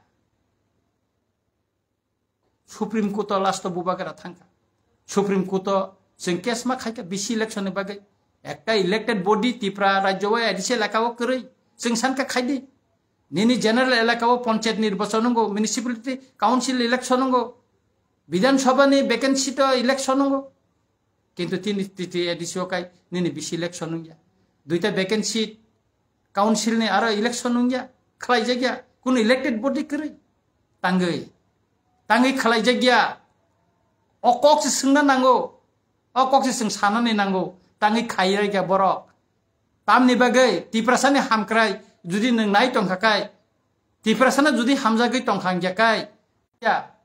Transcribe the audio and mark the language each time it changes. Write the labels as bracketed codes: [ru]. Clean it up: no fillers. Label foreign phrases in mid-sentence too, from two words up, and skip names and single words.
[trp] supreme court last bubagara thangka supreme court jeng case ma khaika bisi election ni bage ekta [en] elected body [trp] tipra rajyo edise lakawo korei jeng sanka khaidi nini general elakawo panchayat nirbachan ngo [en] municipality council election [trp] ngo বিধান সভা ni vacancy to election ngo [bn] কিন্তু তিনি [trp] titi edisio kai nini bisi election ngya duita vacancy council ni aro election ngya khlai jagya kun [en] elected body [trp] kri tangai khlai jagya okok se singna nango okok se sing sanani nango tangai khaira gya borok tamni bagai tiprasani hamkrai judi nang nai tongkhakai tiprasana judi hamjagai tongkhangya kai ya